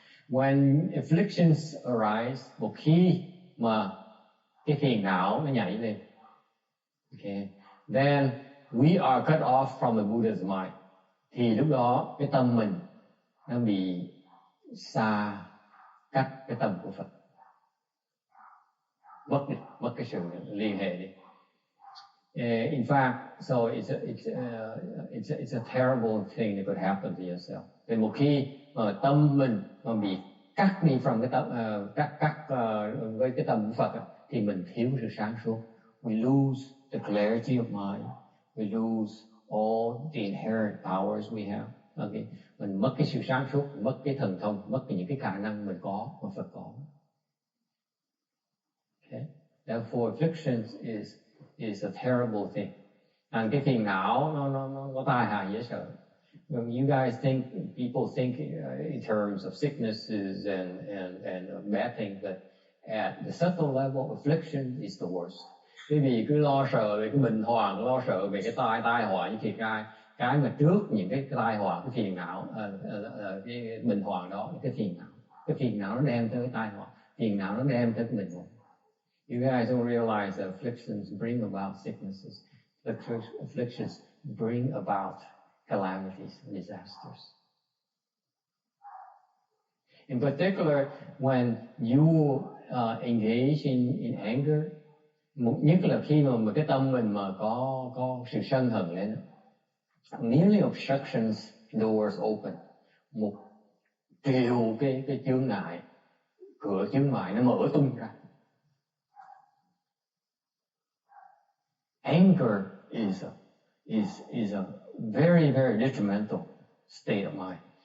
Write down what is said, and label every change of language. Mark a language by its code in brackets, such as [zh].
[en] When afflictions arise, [vi] một khi mà cái phiền não nó nhảy lên, [en] okay, then we are cut off from the Buddha's mind. [vi] Thì lúc đó cái tâm mình nó bị xa cách cái tâm của Phật, mất cái sự liên hệ đi. [en] In fact, so it's a terrible thing that could happen to yourself. [vi] Thì một khi mà tâm mình mà bị cắt đi from cái tâm, với cái tâm của Phật, thì mình thiếu sự sáng suốt. [en] We lose the clarity of mind. We lose all the inherent powers we have. Okay. [vi] Mình mất cái sự sáng suốt, mất cái thần thông, mất những cái khả năng mình có mà Phật có. [en] Okay. Therefore, afflictions is a terrible thing. [vi] And cái phiền não nó tai hại dễ sợ. [en] When you guys think, people think in terms of sicknesses and bad things, but at the subtle level, affliction is the worst. [vi] Quý vị cứ lo sợ về cái bệnh hoạn, lo sợ về cái tai họa như thiệt ai. Cái mà trước những cái tai họa, cái phiền não, cái bệnh hoạn đó, cái phiền não nó đem tới cái tai họa, phiền não nó đem tới cái bệnh hoạn. [en] You guys don't realize that afflictions bring about sicknesses. Afflictions bring about calamities, disasters. In particular, when you engage in anger, [vi] nhất là khi mà cái tâm mình mà có sự sân hận lên, [en] nearly obstructions doors open. [vi] Một triệu cái chướng ngại, cửa chướng ngại nó mở tung ra. [en] Anger is a very, very detrimental state of mind.